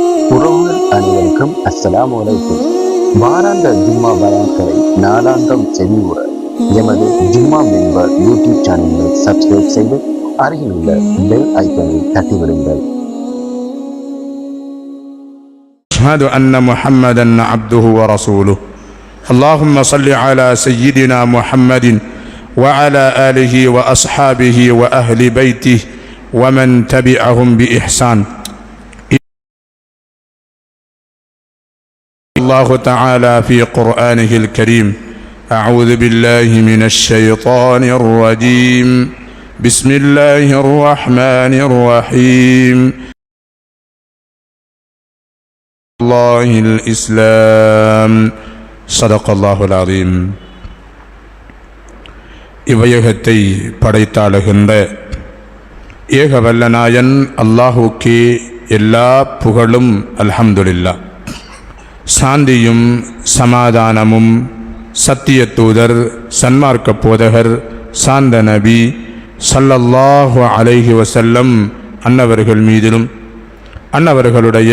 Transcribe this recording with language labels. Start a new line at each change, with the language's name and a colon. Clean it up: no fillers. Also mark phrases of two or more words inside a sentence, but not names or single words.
Tamil: உறவுகள் அனைவருக்கும்
Arabic: السلام عليكم.
Tamil: வாராந்த ஜும்மா பயான்களை நாளாந்தம் செவியுற எமது ஜும்மா மெம்பர் யூடியூப்
English: channel subscribe
Tamil: செய்து அருகில் உள்ள
English: bell icon
Tamil: தட்டிவிடுங்கள்.
Arabic: أشهد أن محمدا عبده ورسوله. اللهم صل على سيدنا محمد وعلى آله وأصحابه وأهل بيته ومن تبعهم بإحسان. الله تعالى في قرآنه الكريم: أعوذ بالله من الشيطان الرجيم. بسم الله الرحمن الرحيم. الله الإسلام. صدق الله العظيم.
Tamil: இவையகத்தை படைத்தாளுகின்ற ஏகவல்லநாயன் அல்லாஹுக்கே எல்லா புகழும் அல்ஹம்துலில்லாஹ். சாந்தியும் சமாதானமும் சத்திய தூதர் சன்மார்க்க போதகர் சாந்த நபி
Arabic: صلى الله عليه وسلم
Tamil: அன்னவர்கள் மீதிலும் அன்னவர்களுடைய